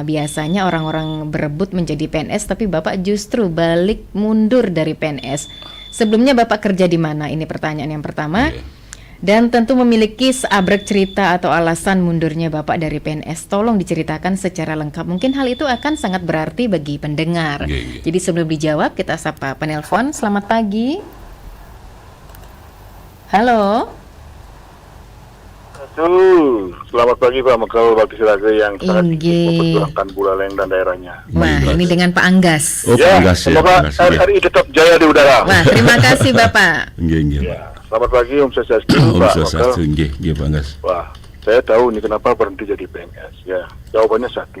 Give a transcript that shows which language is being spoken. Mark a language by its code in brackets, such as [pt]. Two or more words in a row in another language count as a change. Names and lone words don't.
[id] Biasanya orang-orang berebut menjadi PNS, tapi Bapak justru balik mundur dari PNS. Sebelumnya Bapak kerja di mana? Ini pertanyaan yang pertama. Dan tentu memiliki seabrek cerita atau alasan mundurnya Bapak dari PNS. Tolong diceritakan secara lengkap. Mungkin hal itu akan sangat berarti bagi pendengar. Jadi sebelum dijawab, kita sapa penelpon. Selamat pagi. Halo. Selamat pagi Pak Mekel Bakti Srage yang sangat memperjuangkan Buleleng dan daerahnya. Wah, ini dengan Pak Anggas. Ya, semoga RRI tetap jaya di udara. Wah, terima kasih Bapak. Ya, selamat pagi [sa] Om Swastiastu [id] Pak Mekel. Pak Anggas. Wah, saya tahu nih kenapa berhenti jadi PNS. Ya, jawabannya satu.